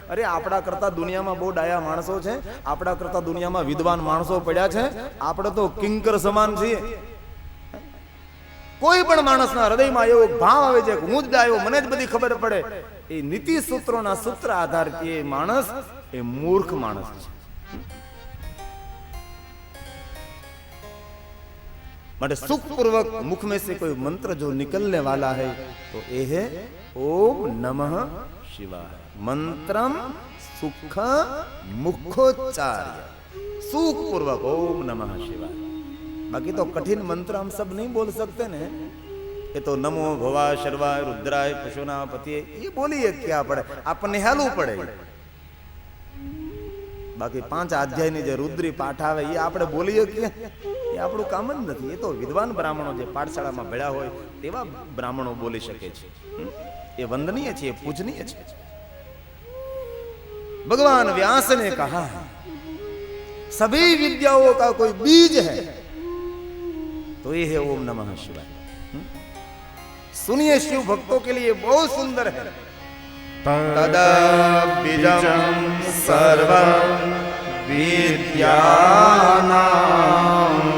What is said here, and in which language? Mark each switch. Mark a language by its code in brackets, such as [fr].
[gu] અરે આપણા કરતા દુનિયામાં બહુ ડાયા માણસો છે, આપણા કરતા દુનિયામાં વિદ્વાન માણસો પડ્યા છે, આપણે તો કિંકર સમાન છીએ. કોઈ પણ માણસના હૃદયમાં એવો ભાવ આવે છે કે હું જ ડાયો, મને જ બધી ખબર પડે, એ નીતિ સૂત્રોના સૂત્ર આધારથી એ માણસ એ મૂર્ખ માણસ છે. [hi] માટે સુખपूर्वक मुख में से कोई मंत्र जो निकलने वाला है तो ये है ओम नमः शिवाय. [sa] मंत्रम सुख मुखोच्चार्य, सुखपूर्वक ओम नमः शिवाय. [hi] बाकी तो कठिन मंत्र हम सब नहीं बोल सकते ने, ये तो [sa] नमो भवा शर्वाय रुद्राय पशुना पतिये [hi] ये बोलिए क्या पड़े, आपने हेलू पड़े. [gu] बाकी 5 अध्यायની જે રુદ્રી પાઠ આવે એ આપણે બોલીએ કે એ આપણું કામ જ નથી. એ તો વિદ્વાન બ્રાહ્મણો જે પાઠશાળામાં ભેળા હોય તેવા બ્રાહ્મણો બોલી શકે છે. એ વંદનીય છે, પૂજનીય છે. [hi] भगवान व्यास ने कहा सभी विद्याओं का कोई बीज है तो ये है ओम नमः शिवाय. सुनिए, शिव भक्तों के लिए बहुत सुंदर है. [sa] तदबीजं सर्व विद्यानां